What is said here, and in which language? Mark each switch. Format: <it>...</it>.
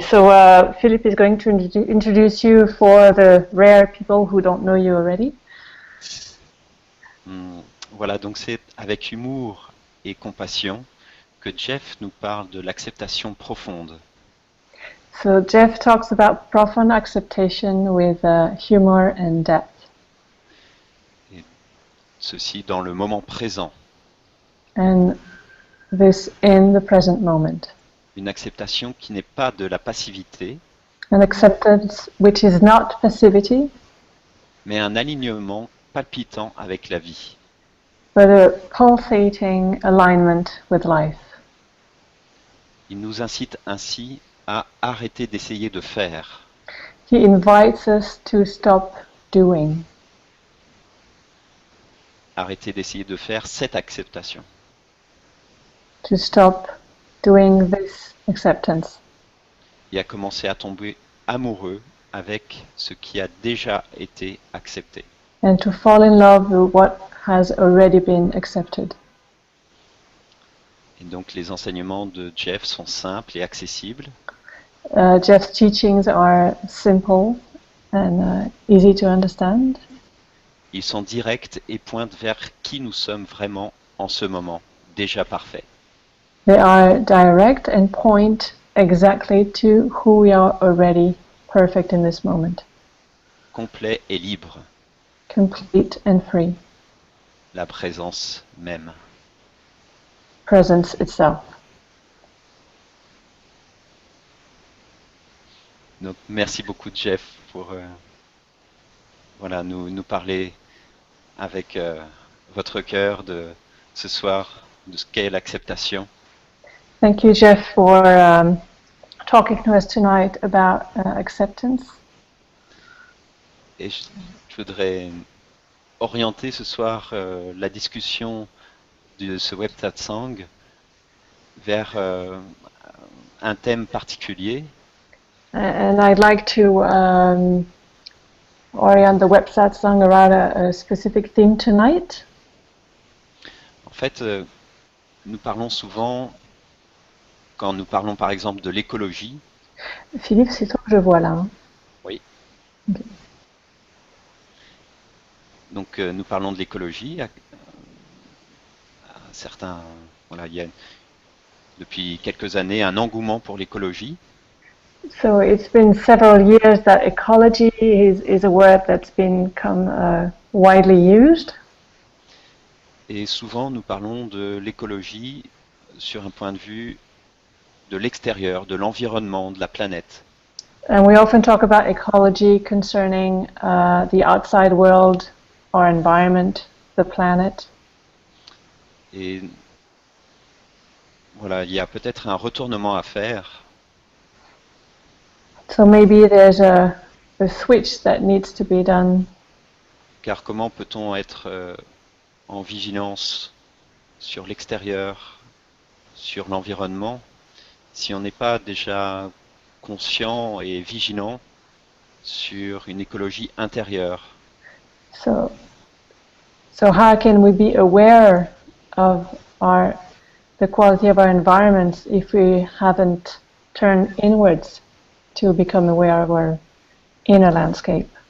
<en>So Philip is going to introduce you for the rare people who don't know you already.</en> <fr>Voilà, donc c'est avec humour et compassion que Jeff nous parle de l'acceptation profonde.</fr> <en>So Jeff talks about profound acceptation with humor and depth.</en> <fr>Et ceci dans le moment présent.</fr> <en>And this in the present moment.</en> <fr>Une acceptation qui n'est pas de la passivité,</fr> <en>An acceptance which is not passivity,</en> <fr>mais un alignement palpitant avec la vie.</fr> <en>but a pulsating alignment with life.</en> <fr>Il nous incite ainsi à arrêter d'essayer de faire.</fr> <en>He invites us to stop doing.</en> <fr>Arrêter d'essayer de faire cette acceptation.</fr> <en>To stop doing this acceptance.</en> <fr>Et à commencer à tomber amoureux avec ce qui a déjà été accepté.</fr> <en>And to fall in love with what has already been accepted.</en> <fr>Et donc les enseignements de Jeff sont simples et accessibles.</fr> <en>Jeff's teachings are simple and easy to understand.</en> <fr>Ils sont directs et pointent vers qui nous sommes vraiment en ce moment, déjà parfait.</fr> <en>They are direct and point exactly to who we are already perfect in this moment.</en> <fr>Complet et libre.</fr> <en>Complete and free.</en> <fr>La présence même.</fr> <en>Presence itself.</en> <fr>Donc merci beaucoup Jeff pour voilà, nous parler avec votre cœur de ce soir de ce qu'est l'acceptation.</fr> <en>Thank you, Jeff, for talking to us tonight about acceptance.</en> <fr>Et je voudrais orienter ce soir la discussion de ce web SATSANG vers un thème particulier.</fr> <en>And I'd like to orient the web SATSANG around a specific theme tonight.</en> <fr>En fait, nous parlons souvent, quand nous parlons par exemple de l'écologie. Philippe, c'est toi que je vois là. Hein? Oui. Okay. Donc nous parlons de l'écologie. Certains, voilà, il y a depuis quelques années un engouement pour l'écologie.</fr> <en>So it's been several years that ecology is a word that's become widely used.</en> <fr>Et souvent nous parlons de l'écologie sur un point de vue de l'extérieur, de l'environnement, de la planète.</fr> <en>And we often talk about ecology concerning the outside world, our environment, the planet.</en> <fr>Et voilà, il y a peut-être un retournement à faire.</fr> <en>So maybe there's a switch that needs to be done.</en> <fr>Car comment peut-on être en vigilance sur l'extérieur, sur l'environnement, si on n'est pas déjà conscient et vigilant sur une écologie intérieure?</fr> <en>So how can we be aware of the quality of our environment if we haven't turned inwards to become aware of our inner landscape?</en>